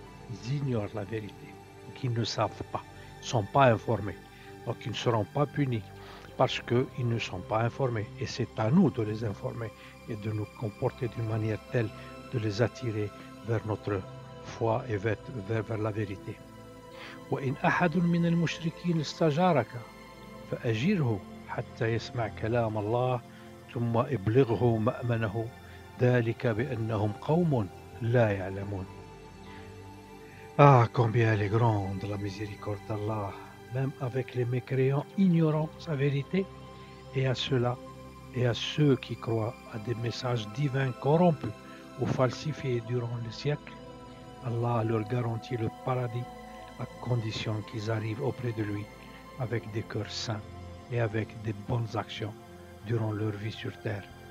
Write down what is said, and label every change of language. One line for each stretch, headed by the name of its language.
French: Ils ignorent la vérité, donc ils ne savent pas, ils ne sont pas informés, donc ils ne seront pas punis parce qu'ils ne sont pas informés, et c'est à nous de les informer et de nous comporter d'une manière telle de les attirer vers notre foi et vers la vérité.
Arabic: وإن أحد من المشركين استجارك فأجره حتى يسمع كلام الله ثم ابلغه مأمنه ذلك بأنهم قوم لا يعلمون.
French: Ah, combien elle est grande la miséricorde d'Allah, même avec les mécréants ignorant sa vérité, Et à ceux-là, et à ceux qui croient à des messages divins corrompus ou falsifiés durant les siècles, Allah leur garantit le paradis à condition qu'ils arrivent auprès de lui avec des cœurs saints et avec des bonnes actions durant leur vie sur terre.